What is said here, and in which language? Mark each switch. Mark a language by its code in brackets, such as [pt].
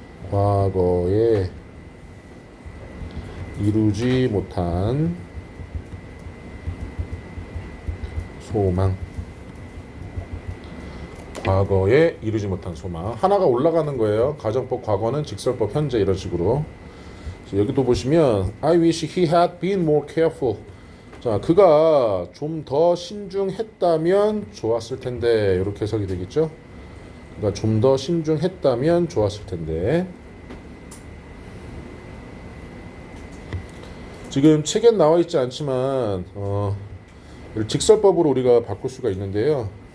[ko] 과거에 이루지 못한 소망. 과거에 이루지 못한 소망. 하나가 올라가는 거예요. 가정법 과거는 직설법 현재 이런 식으로. 여기도 보시면 [en] I wish he had been more careful. [ko] 자, 그가 좀 더 신중했다면 좋았을 텐데 이렇게 해석이 되겠죠. 그가 좀 더 신중했다면 좋았을 텐데. 지금 책엔 나와 있지 않지만 직설법으로 우리가 바꿀 수가 있는데요.